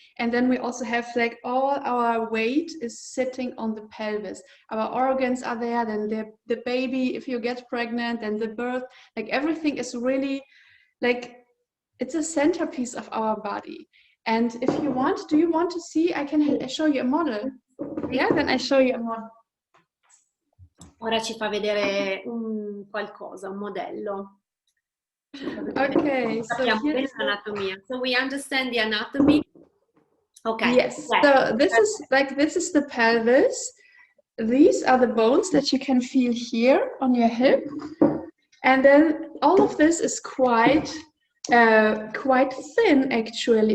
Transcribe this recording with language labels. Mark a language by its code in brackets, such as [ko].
[en] And then we also have like all our weight is sitting on the pelvis. Our organs are there, then the baby, if you get pregnant, and the birth, like everything is really like, it's a centerpiece of our body. And if you want, do you want to see? I can show you a model. Yeah, then I show you a model. [it] Ora ci fa vedere qualcosa, un modello. [en] Okay, so here's anatomia. So we understand the anatomy. Okay. Yes. So this is the pelvis. These are the bones that you can feel here on your hip. And then all of this is quite thin, actually.